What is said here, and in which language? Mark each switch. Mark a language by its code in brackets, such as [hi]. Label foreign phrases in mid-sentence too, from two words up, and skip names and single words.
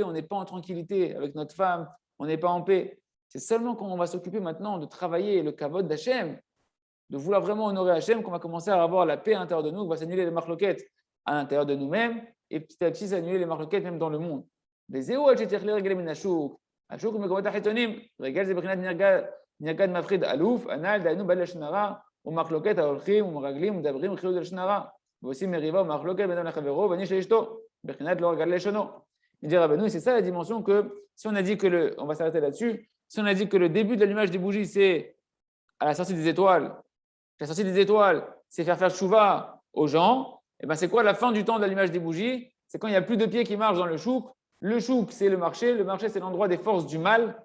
[fr] On n'est pas en tranquillité avec notre femme. On n'est pas en paix. C'est seulement quand on va s'occuper maintenant de travailler le kavod d'Hachem, de vouloir vraiment honorer Hachem, qu'on va commencer à avoir la paix à l'intérieur de nous, qu'on va s'annuler les marloquettes à l'intérieur de nous-mêmes et petit à petit s'annuler les marloquettes même dans le monde. Les éo, [he] השוק ומקומות החיצונים, רגל זה בחינת נרגד מפחיד אלוף, הנ"ל דהיינו בעל לשון הרע ומחלוקת ההולכים ומרגלים ומדברים וחילול לשון הרע ועושים מריבה ומחלוקת בין אדם לחברו ואיש לאשתו, בחינת לא רגל לשונו. [fr] Il dit Rabbeinu, c'est ça la dimension que, si on a dit que on va s'arrêter là-dessus, si on a dit que le début de l'allumage des bougies, c'est à la sortie des étoiles, la sortie des étoiles, c'est faire tchouva aux gens, et ben c'est quoi la fin du temps de l'allumage des bougies? C'est quand il n'y a plus de pieds qui marchent dans le chouk. Le chouk, c'est le marché c'est l'endroit des forces du mal.